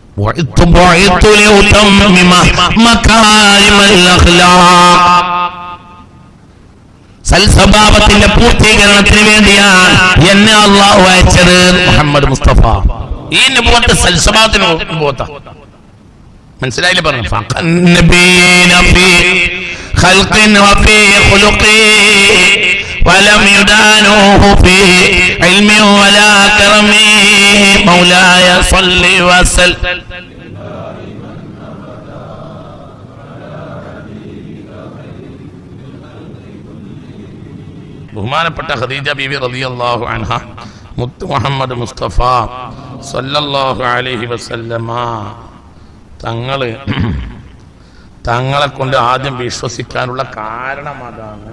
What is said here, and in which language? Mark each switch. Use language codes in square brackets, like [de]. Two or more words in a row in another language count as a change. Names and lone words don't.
[ml] സൽസ്വഭാവത്തിന്റെ പൂർത്തീകരണത്തിന് വേണ്ടിയാണ് എന്നെ അല്ലാഹു അയച്ചത്. മുഹമ്മദ് മുസ്തഫ ഈ നബുവത്ത് സൽസ്വഭാവത്തിന് നബുവത്ത. മനസ്സിലായില്ലേ പറഞ്ഞു? [ar] ولم يدانوه في علم ولا كرم مولاي صل وسلم. [ml] ബഹുമാനപ്പെട്ട ഖദീജ ബീവി [ar] رضي الله عنها [ml] മുത്ത് മുഹമ്മദ് മുസ്തഫ [ar] صلى الله عليه وسلم [ml] തങ്ങളെ കൊണ്ട് ആദ്യം വിശ്വസിക്കാനുള്ള കാരണം അതാണ്.